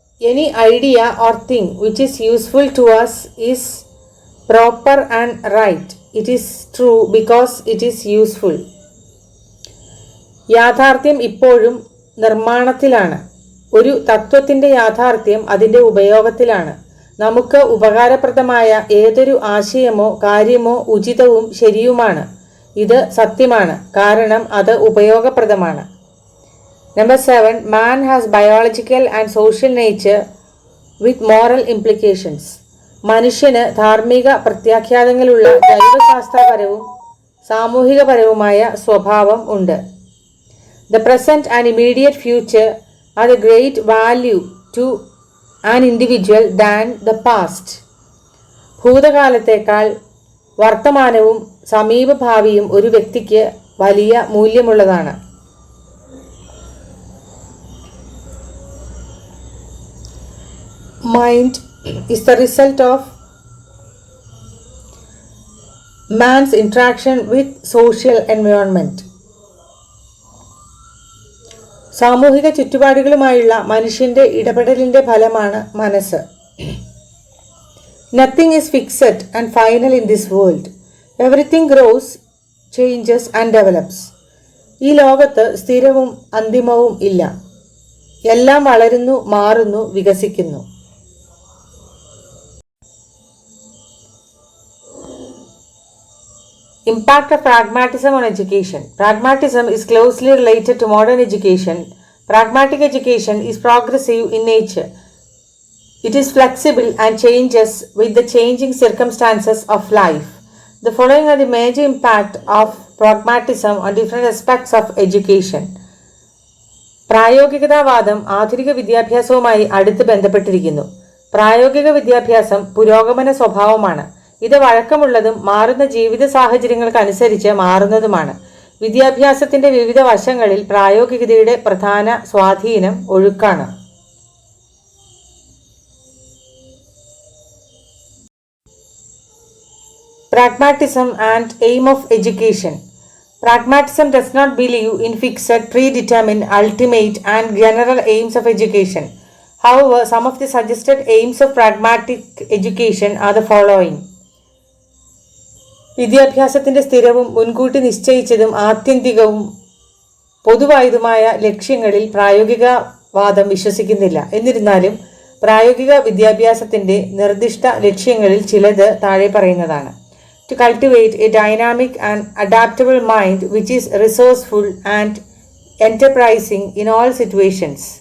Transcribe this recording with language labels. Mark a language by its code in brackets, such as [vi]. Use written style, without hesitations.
[en] Any idea or thing which is useful to us is proper and right. It is true because it is useful. [ml] യാഥാർത്ഥ്യം ഇപ്പോഴും നിർമ്മാണത്തിലാണ്. ഒരു തത്വത്തിൻ്റെ യാഥാർത്ഥ്യം അതിൻ്റെ ഉപയോഗത്തിലാണ്. നമുക്ക് ഉപകാരപ്രദമായ ഏതൊരു ആശയമോ കാര്യമോ ഉചിതവും ശരിയുമാണ്. ഇത് സത്യമാണ് കാരണം അത് ഉപയോഗപ്രദമാണ്. [en] Number 7. Man has biological and social nature with moral implications. [ml] മനുഷ്യന് ധാർമ്മിക പ്രത്യാഘാതങ്ങളുള്ള ജൈവശാസ്ത്രപരവും സാമൂഹികപരവുമായ സ്വഭാവം ഉണ്ട്. [en] The present and immediate future are the great value to an individual than the past. [ml] ഭൂതകാലത്തേക്കാൾ വർത്തമാനവും സമീപഭാവിയും ഒരു വ്യക്തിക്ക് വലിയ മൂല്യമുള്ളതാണ്. [en] Mind is the result of man's interaction with social environment. [ml] സാമൂഹിക ചുറ്റുപാടുകളുമായുള്ള മനുഷ്യൻ്റെ ഇടപെടലിൻ്റെ ഫലമാണ് മനസ്സ്. [en] Nothing is fixed and final in this world. Everything grows, changes and develops. [ml] ഈ ലോകത്ത് സ്ഥിരവും അന്തിമവും ഇല്ല. എല്ലാം വളരുന്നു, മാറുന്നു, വികസിക്കുന്നു. [en] Impact of pragmatism on education. Pragmatism is closely related to modern education. Pragmatic education is progressive in nature. It is flexible and changes with the changing circumstances of life. The following are the major impact of pragmatism on different aspects of education. [ml] പ്രായോഗികതാവാദം ആധുനിക വിദ്യാഭ്യാസവുമായി അടുത്ത് ബന്ധപ്പെട്ടിരിക്കുന്നു. പ്രായോഗിക വിദ്യാഭ്യാസം പുരോഗമന സ്വഭാവമാണ്. ഇത് വഴക്കമുള്ളതും മാറുന്ന ജീവിത സാഹചര്യങ്ങൾക്കനുസരിച്ച് മാറുന്നതുമാണ്. വിദ്യാഭ്യാസത്തിൻ്റെ വിവിധ വശങ്ങളിൽ പ്രായോഗികതയുടെ പ്രധാന സ്വാധീനം ഒഴുക്കാണ്. [en] Pragmatism and aim of education. Pragmatism does not believe in fixed, predetermined, ultimate and general aims of education. However, some of the suggested aims of pragmatic education are the following. [ml] വിദ്യാഭ്യാസത്തിൻ്റെ സ്ഥിരവും മുൻകൂട്ടി നിശ്ചയിച്ചതും ആത്യന്തികവും പൊതുവായതുമായ ലക്ഷ്യങ്ങളിൽ പ്രായോഗികവാദം വിശ്വസിക്കുന്നില്ല. എന്നിരുന്നാലും പ്രായോഗിക വിദ്യാഭ്യാസത്തിൻ്റെ നിർദ്ദിഷ്ട ലക്ഷ്യങ്ങളിൽ ചിലത് താഴെ പറയുന്നതാണ്. [en] To cultivate a dynamic and adaptable mind which is resourceful and enterprising in all situations.